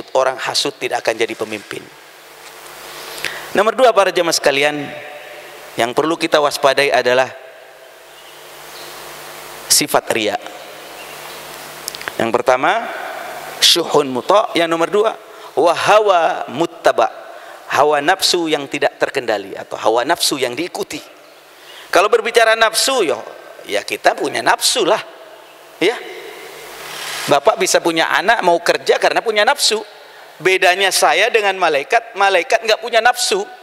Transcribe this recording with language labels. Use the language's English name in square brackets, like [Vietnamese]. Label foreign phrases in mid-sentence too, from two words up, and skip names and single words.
[Indonesian] Orang hasud tidak akan jadi pemimpin. Nomor 2 para jemaah sekalian, yang perlu kita waspadai adalah sifat riya. Yang pertama [Arabic] syuhun muta', [Indonesian] yang nomor 2 [Arabic] wa hawa muttaba', [Indonesian] hawa nafsu yang tidak terkendali atau hawa nafsu yang diikuti. Kalau berbicara nafsu, ya kita punya nafsu lah, ya. Bapak bisa punya anak mau kerja karena punya nafsu. Bedanya saya dengan malaikat, malaikat nggak punya nafsu.